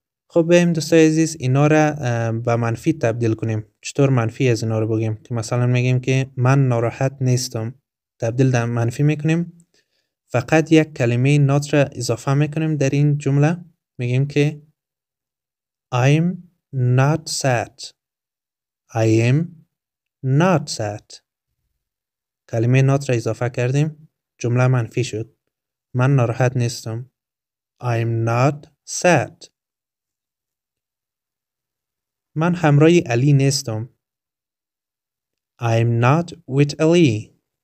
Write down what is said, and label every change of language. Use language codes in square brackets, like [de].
[fa] خب بریم دوستای عزیز اینا را به منفی تبدیل کنیم. چطور منفی از اینا رو بگیم؟ که مثلا میگیم که من ناراحت نیستم. تبدیل در منفی میکنیم. فقط یک کلمه not را اضافه میکنیم در این جمله. میگیم که [en] I'm not sad. I am not sad. [fa] کلمه not را اضافه کردیم، جمله منفی شد. من ناراحت نیستم. [en] I'm not sad. [fa] من همراه علی نیستم. [en] I'm not with Ali.